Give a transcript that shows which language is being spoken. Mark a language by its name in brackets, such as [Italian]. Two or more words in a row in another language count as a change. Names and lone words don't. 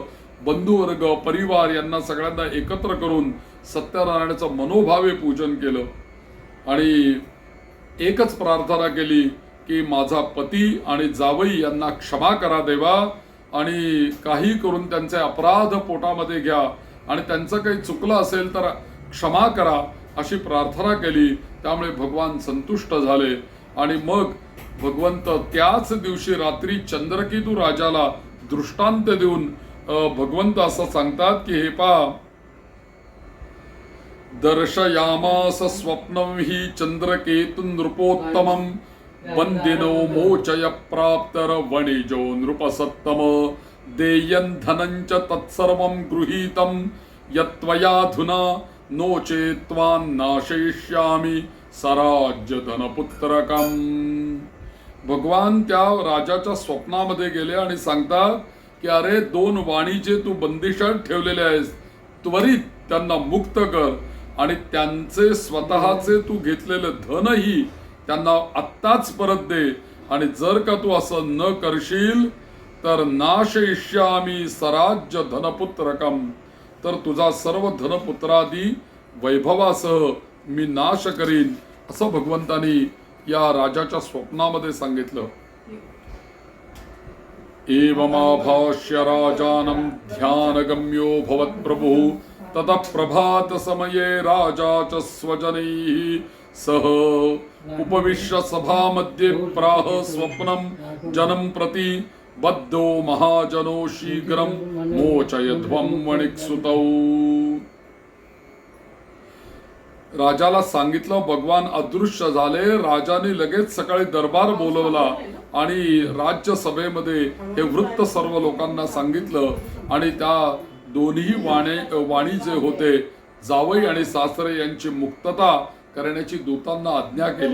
[Marathi] बंधुवर्ग, परिवार यांना सगळ्यांना एकत्र करून सत्यनारायणाचं मनोभावे पूजन केलं आणि एकच प्रार्थना केली की माझा पती आणि जावई यांना क्षमा करा देवा, आणि काही करून त्यांचे अपराध पोटामध्ये घ्या, आणि त्यांचं काही चुकलं असेल तर क्षमा करा, अशी प्रार्थना केली. त्यामुळे भगवान संतुष्ट झाले आणि मग भगवंत त्याच दिवशी रात्री चंद्रकेतू राजाला दृष्टांत देऊन भगवंत असं सांगतात की हे पहा, [Sanskrit] दर्शयामास स्वप्नं हि चंद्रकेतु नृपोत्तमं वंदिनो मोचय प्राप्तर वणिजो नृपसत्तम देयं धनंच तत्सर्वं गृहीतं यत्त्वयाधुना नो चेत्त्वान् नाशयिष्यामि सराज्य धनपुत्रकम्. [Marathi] भगवान त्या राजाच्या स्वप्नामध्ये गेले आणि सांगतात की अरे 2 वाणी जे तू बंदिशात ठेवलेले आहेस, त्वरित त्यांना मुक्त कर आणि त्यांचे स्वतःचे तू घेतलेलं धनही त्यांना आत्ताच परत दे. आणि जर का तू असं न करशील तर [Sanskrit] नाशयिष्यामि सराज्य धनपुत्रकम, [Marathi] तर तुझा सर्व धनपुत्रादी वैभवासह मी नाश करीन, असं भगवंतानी या राजाच्या स्वप्नामध्ये सांगितलं. [Sanskrit] एवमाभाष्य राजानं ध्यानगम्यो भवत्प्रभुः ततः प्रभात समये राजा च स्वजनैः सह उपविश्य सभामध्ये प्राह स्वप्नं जनं प्रति बद्धो महाजनो शीघ्रं मोचयध्वं वणिक्सुतौ. [Marathi] राजाला सांगितलं, भगवान अदृश्य झाले. राजाने लगेच सकाळी दरबार बोलवला आणि राज्यसभेमध्ये हे वृत्त सर्व लोकांना सांगितलं आणि त्या दोन्ही वाणी जे होते, जावई आणि सासरे यांची मुक्तता करण्याची दूतांना आज्ञा केली.